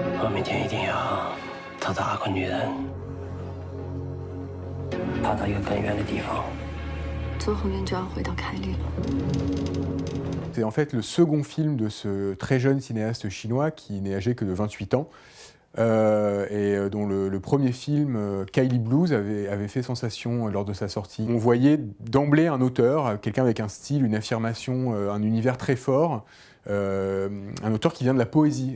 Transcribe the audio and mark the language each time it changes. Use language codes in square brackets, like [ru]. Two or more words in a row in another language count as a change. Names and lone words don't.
[zh] 明天一定要找到阿坤女人，跑到一个更远的地方。做后面就要回到凯里了。 [fr] C'est en fait le second film de ce très jeune cinéaste chinois qui n'est âgé que de 28 ans dont le premier film, Kylie Blues, avait fait sensation lors de sa sortie. On voyait d'emblée un auteur, quelqu'un avec un style, une affirmation, un univers très fort, un auteur qui vient de la poésie.